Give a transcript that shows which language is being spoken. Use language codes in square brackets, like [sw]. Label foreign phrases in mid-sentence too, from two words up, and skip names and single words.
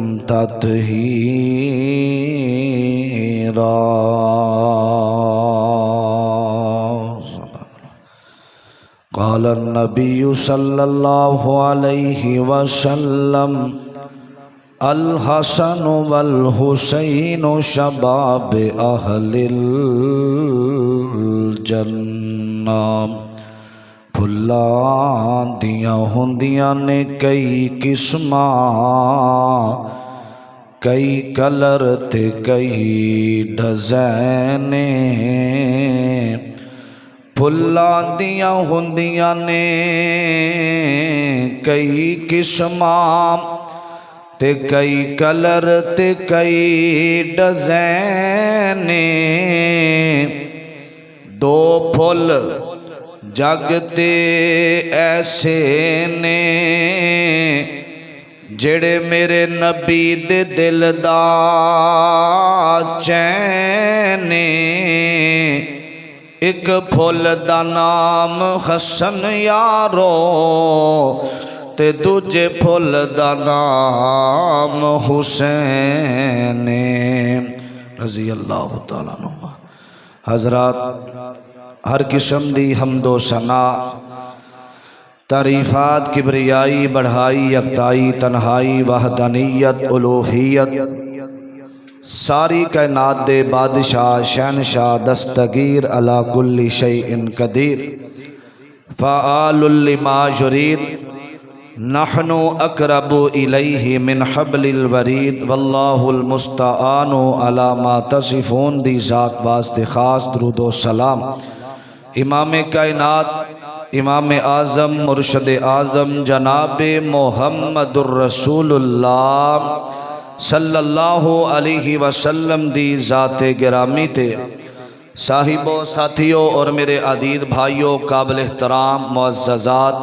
[ar] تطهيرا قال النبي صلى الله عليه وسلم الحسن والحسين شباب أهل [pa] الجنة پھلاں دیاں ہوندیاں نے کئی قسماں کئی کلر تے کئی ڈیزائن پھلاں دیاں ہوندیاں نے کئی قسماں تے کئی کلر تے کئی ڈیزائن دو پھل جگ تے ایسے نے جڑے میرے نبی دے دل دا چین ایک پھل دا نام حسن یارو تے دوجے پھل دا نام حسین [ar] رضی اللہ تعالیٰ عنہ۔ [pa] حضرات ہر قسم دی حمد و ثنا تعریفات کبریائی بڑھائی یکتائی تنہائی وحدانیت الوہیت ساری کائنات دے بادشاہ شہنشاہ دستگیر [ar] علی کل شیء قدیر فعال لما یرید نحن اقرب الیہ من حبل الورید واللہ المستعان علی ما تصفون [pa] دی ذات واسطے خاص درود و سلام امام کائنات امام اعظم مرشد اعظم جناب محمد الرسول اللہ [ar] صلی اللہ علیہ وسلم [pa] دی ذات گرامی تے صاحبوں ساتھیوں اور میرے عزیز بھائیوں قابل احترام معززات